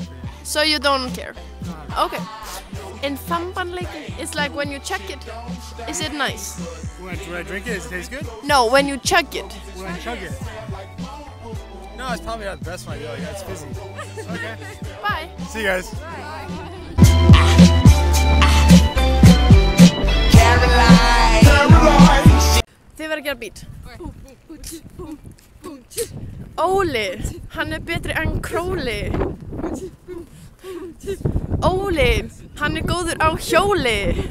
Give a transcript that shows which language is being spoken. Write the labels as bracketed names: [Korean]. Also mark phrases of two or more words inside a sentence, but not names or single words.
[English] So you don't care? Okay. In Fambanleikin, it's like when you chug it, is it nice? When I drink it, does it taste good? No, when you chug it. When I chug it? No, it's probably not the best one I do, like, it's fizzy. Okay. Bye. See you guys. [Icelandic] Þið verður að gera beat. Óli, hann er betri en Króli. Óli, hann er góður á hjóli.